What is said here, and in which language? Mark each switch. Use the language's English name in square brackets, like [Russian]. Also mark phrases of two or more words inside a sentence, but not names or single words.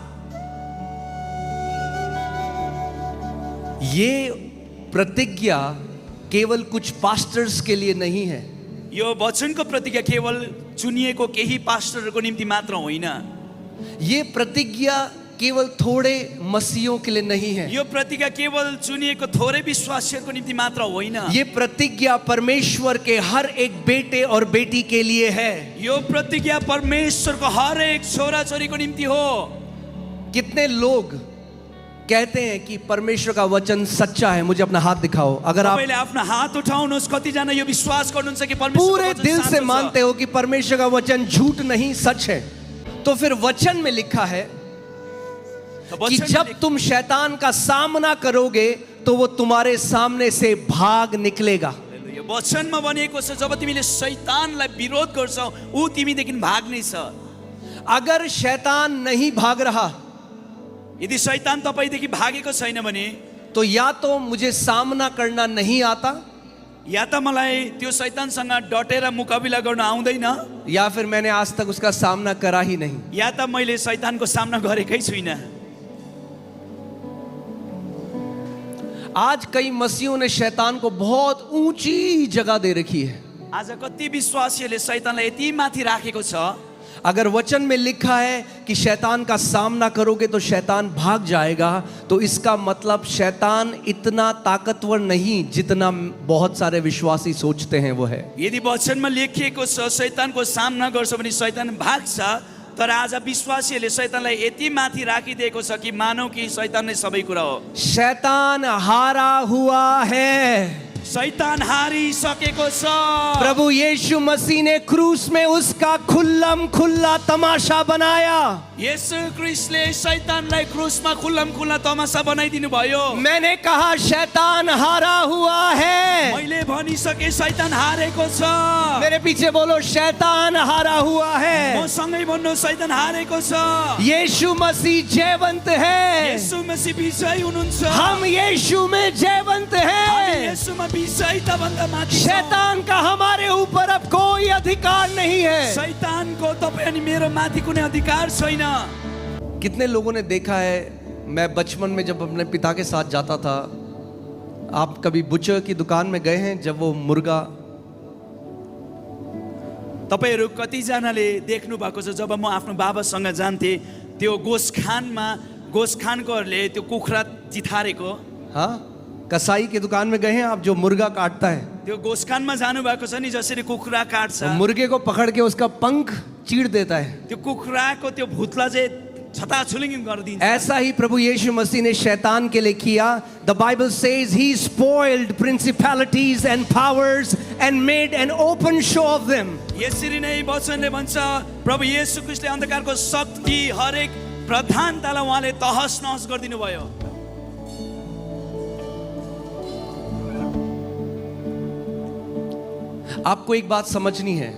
[Hindi] ये प्रतिज्ञा केवल कुछ पास्टर्स के लिए नहीं है। [Nepali] यो वचनको प्रतिज्ञा केवल चुनिएको केही पास्टरहरूको निम्ति मात्र होइन। [Hindi] ये प्रतिज्ञा केवल थोड़े मसीहों के लिए नहीं है। [Nepali] यो प्रतिज्ञा केवल चुनिएको थोरै विश्वासीहरूको निम्ति मात्र होइन। [Hindi] ये प्रतिज्ञा परमेश्वर के हर एक बेटे और बेटी के लिए है। [Nepali] यो प्रतिज्ञा परमेश्वरको हर एक छोरा छोरीको निम्ति हो। [Hindi] कितने लोग कहते हैं कि परमेश्वर का वचन सच्चा है, मुझे अपना हाथ दिखाओ। अगर आप [Nepali] तपाईले आफ्नो हात उठाउनुहोस्, कतिजना यो विश्वास गर्नुहुन्छ कि परमेश्वरको [Hindi] पूरे [Nepali] वचन [Hindi] दिल [Nepali] साँचो [Hindi] से [Nepali] छ? [Hindi] मानते हो कि परमेश्वर का वचन झूठ नहीं सच है, तो फिर वचन में लिखा है कि जब तुम शैतान का सामना करोगे तो वो तुम्हारे सामने से भाग निकलेगा। [Nepali] यो वचनमा भनेको छ जब तिमीले शैतानलाई विरोध गर्छौ ऊ तिमीदेखि भाग्ने छ। [Hindi] अगर शैतान नहीं भाग रहा, [Nepali] यदि शैतान तपाईदेखि भागेको छैन भने, [Hindi] तो या तो मुझे सामना करना नहीं आता, [Nepali] या त मलाई त्यो शैतानसँग डटेर मुकाबिला गर्न आउँदैन, [Hindi] या फिर मैंने आज तक उसका सामना करा ही नहीं। [Nepali] या त मैले शैतानको सामना गरेकै छुइनँ। [Hindi] आज कई मसीहों ने शैतान को बहुत ऊंची जगह दे रखी है। [Nepali] आज कति विश्वासीहरूले शैतानलाई यति माथि राखेको छ। [Hindi] अगर वचन में लिखा है कि शैतान का सामना करोगे तो शैतान भाग जाएगा, तो इसका मतलब शैतान इतना ताकतवर नहीं जितना बहुत सारे विश्वासी सोचते हैं वो है। [Nepali] यदि वचनमा लेखिएको छ शैतानको सामना गर्छ भने शैतान भाग्छ, तर आज विश्वासीहरूले शैतानलाई यति माथि राखिदिएको छ कि मानौ कि शैतान नै सबै कुरा हो। [Hindi] शैतान हारा हुआ है। [Nepali] शैतान हारिसकेको छ। [Hindi] प्रभु यीशु मसीह ने क्रूस में उसका खुल्लम खुल्ला तमाशा बनाया। [Nepali] यीशु ख्रीष्टले शैतानलाई क्रूसमा खुल्लम खुल्ला तमाशा बनाइदिनु भयो। [Hindi] मैंने कहा शैतान हारा हुआ है। [Nepali] मैले भनिसके शैतान हारेको छ। [Hindi] मेरे पीछे बोलो शैतान हारा हुआ है। [Nepali] म सँगै भन्नु शैतान हारेको छ। [Hindi] यीशु मसीह जयवंत है। [Nepali] यीशु मसीह विजयी हुनुहुन्छ। [Hindi] हम यीशु में जयवंत हैं। [Nepali] यीशुमा विजयीता भन्दा माथि छ। [Hindi] शैतान का हमारे ऊपर अब कोई अधिकार नहीं है। [Nepali] शैतानको तपाईँ अनि मेरो माथि कुनै अधिकार छैन। [Hindi] कितने लोगों ने देखा है, मैं बचपन में जब अपने पिता के साथ जाता था, आप कभी बुचर की दुकान में गए हैं? जब वो मुर्गा, [Nepali] तपाईहरू कतिजनाले देख्नु भएको छ, जब म आफ्नो बाबासँग जान्थेँ त्यो गोसखानकोहरूले त्यो कुखुरा चिथारेको, [Hindi] हाँ, कसाई की दुकान में गए हैं आप, जो मुर्गा काटता है, [Nepali] त्यो गोसखानमा जानुभएको छ नि, जसरी कुखुरा काट्छ, [Hindi] मुर्गे को पकड़ के उसका पंख चीर देता है। [Nepali] त्यो कुखुराको त्यो भुतला चाहिँ छताछुलिङ गरिदिन्छ। [Hindi] ऐसा ही प्रभु यीशु मसीह ने शैतान के लिए किया। [English] The Bible says he spoiled principalities and powers and made an open show of them. [Nepali] यसरी नै वचनले भन्छ, प्रभु येशू ख्रीष्टले अन्धकारको शक्ति हरेक प्रधानतालाई उहाँले तहस नहस गरिदिनु भयो। [Hindi] आपको एक बात समझनी है,